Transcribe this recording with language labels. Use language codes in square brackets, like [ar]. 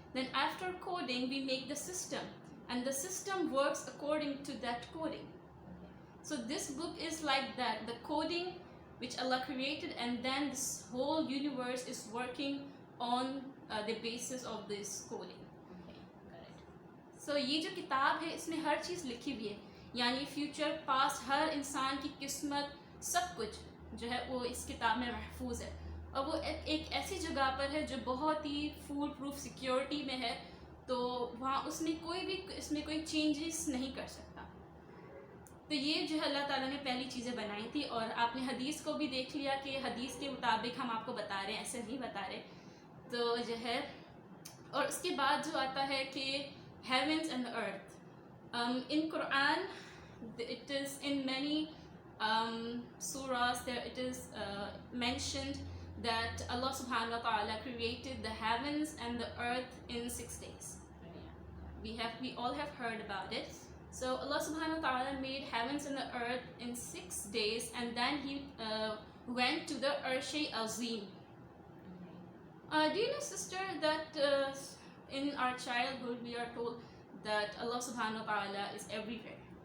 [en] Then after coding we make the system, and the system works according to that coding. So this book is like that, the coding which Allah created, and then this whole universe is working on the basis of this coding. Okay, correct. [hi] So ये जो किताब है इसमें हर चीज़ लिखी हुई है, यानी future past हर इंसान की किस्मत सब कुछ जो है वो इस किताब में महफूज है. और वो एक ऐसी जगह पर है जो बहुत ही फूल प्रूफ सिक्योरिटी में है, तो वहाँ उसमें कोई भी इसमें कोई चेंजेस नहीं कर सकता. तो ये जो है अल्लाह ताला ने पहली चीज़ें बनाई थी. और आपने हदीस को भी देख लिया कि हदीस के मुताबिक हम आपको बता रहे हैं, ऐसे नहीं बता रहे. तो जो है और उसके बाद जो आता है कि [en] Heavens and earth in कुरान, it is in many surahs there it is mentioned that Allah subhanahu wa ta'ala created the heavens and the earth in 6 days. We all have heard about it. So Allah subhanahu wa ta'ala made heavens and the earth in 6 days, and then he went to the Arsh Azim. Do you know, sister, that in our childhood we are told that Allah subhanahu wa ta'ala is everywhere?